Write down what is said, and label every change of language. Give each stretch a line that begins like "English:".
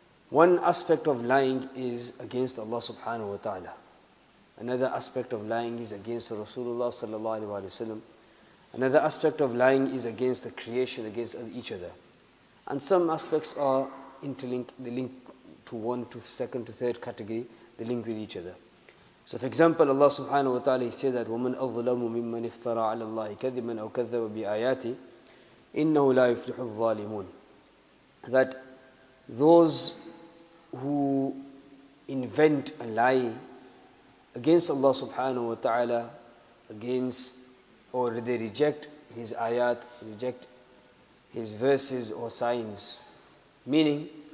English: One aspect of lying is against Allah subhanahu wa ta'ala. Another aspect of lying is against Rasulullah sallallahu alaihi wasallam. Another aspect of lying is against the creation, against each other. And some aspects are interlinked, they link to one, to second, to third category, they link with each other. So for example, Allah subhanahu wa ta'ala, He says that
Arabic: وَمَنْ أَظْلَمُ مِمَّنِ افْتَرَى عَلَى اللَّهِ كَذِبًا أَوْ كَذَّبَ بِآيَاتِهِ إِنَّهُ لَا يُفْلِحُ الظَّالِمُونَ.
English: That those who invent a lie against Allah subhanahu wa ta'ala, against, or they reject His ayat, reject His verses or signs, meaning